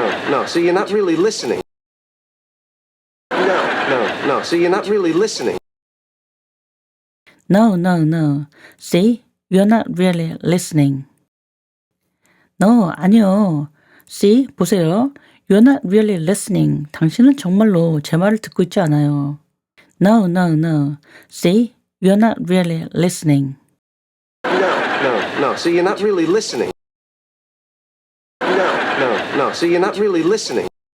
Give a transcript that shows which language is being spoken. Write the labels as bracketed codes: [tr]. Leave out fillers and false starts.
[en] No. So you're not really listening. No. So you're not really listening. No. See, you're not really listening. No, [ko] 아니요. [en] See, [ko] 보세요. [en] You're not really listening. [ko] 당신은 정말로 제 말을 듣고 있지 않아요. [en] No. See, you're not really listening. No. So you're not really listening. No. So you're not really listening.